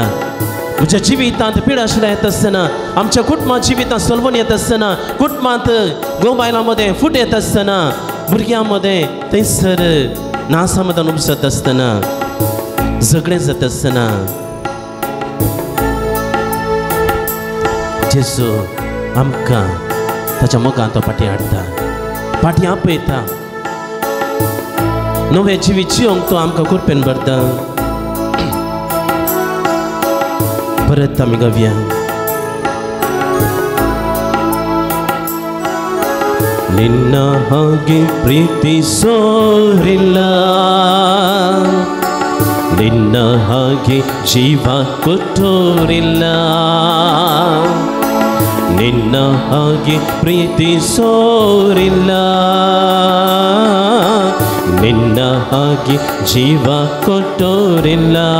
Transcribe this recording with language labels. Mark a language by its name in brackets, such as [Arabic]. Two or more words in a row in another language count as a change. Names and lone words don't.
[Konkani] म्हज्या जिवितांत पिडा आशिल्ल्या येत आसतना, आमच्या कुटुंबांत जिवितांत सलवण येत आसतना, कुटुंबांत घोव बायलां मदें फूट येत आसतना, भुरग्यां मदें थंयसर नासमाधान उपसत आसतना, झगडें जाता आसतना जेजू आमकां ताच्या मोगान तो फाटीं हाडटा, फाटीं आपयता. नवें जिवीत जियोंक तो आमकां कुरपेन भरता. परत आमी गावया. [Kannada] ನಿನ್ನ ಹಾಗೆ ಪ್ರೀತಿಸೋರಿಲ್ಲ, ನಿನ್ನ ಹಾಗೆ ಜೀವ ಕೊಟ್ಟೋರಿಲ್ಲ, ನಿನ್ನ ಹಾಗೆ ಪ್ರೀತಿಸೋರಿಲ್ಲ, ನಿನ್ನ ಹಾಗೆ ಜೀವ ಕೊಟ್ಟೋರಿಲ್ಲ.